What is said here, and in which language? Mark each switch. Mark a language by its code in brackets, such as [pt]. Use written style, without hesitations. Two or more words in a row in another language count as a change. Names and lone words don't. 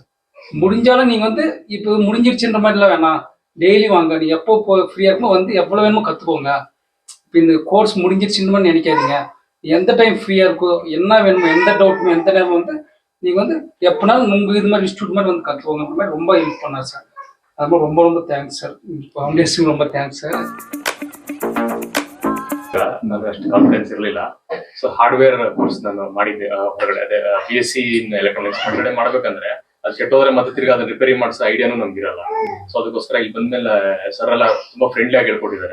[ta] முடிஞ்சாலும் நீங்கள் வந்து இப்போ முடிஞ்சிருச்சுன்ற மாதிரிலாம் வேணாம், டெய்லி வாங்க, நீ எப்போ ஃப்ரீயாக இருக்குமோ வந்து எவ்வளோ வேணுமோ கற்றுக்கோங்க. இப்போ இந்த கோர்ஸ் முடிஞ்சிருச்சுன்னு மாதிரி நினைக்காதீங்க. எந்த டைம் ஃப்ரீயாக இருக்கோ, என்ன வேணுமோ, எந்த டவுட்டுமோ எந்த நேரம் வந்து நீங்கள் வந்து எப்போனாலும் உங்கள் இது மாதிரி இன்ஸ்டியூட் மாதிரி வந்து கற்றுக்கோங்கன்ற மாதிரி ரொம்ப ஹெல்ப் பண்ணார் சார். அது மாதிரி ரொம்ப ரொம்ப [en] thanks sir. [ta] ஃபவுண்டேஷன் ரொம்ப [en] thanks sir. [kn] ನನಗೆ ಅಷ್ಟು ಕಾನ್ಫಿಡೆನ್ಸ್ ಇರಲಿಲ್ಲ. [en] so hardware course [kn] ನಾನು ಮಾಡಿದ್ದೆ ಹೊರಗಡೆ, ಅದೇ [en] BSc in electronics [kn] ಹೊರಗಡೆ ಮಾಡ್ಬೇಕಂದ್ರೆ ಅದು ಕೆಟ್ಟೋದ್ರೆ ಮತ್ತೆ ತಿರ್ಗಿ ಅದನ್ನ ರಿಪೇರಿ ಮಾಡಿಸೋ ಐಡಿಯಾನು ನಮ್ಗಿರಲ್ಲ. ಸೊ ಅದಕ್ಕೋಸ್ಕರ ಇಲ್ಲಿ ಬಂದ್ಮೇಲೆ ಸರ್ ಎಲ್ಲ ತುಂಬಾ ಫ್ರೆಂಡ್ಲಿ ಆಗಿ ಹೇಳ್ಕೊಟ್ಟಿದ್ದಾರೆ.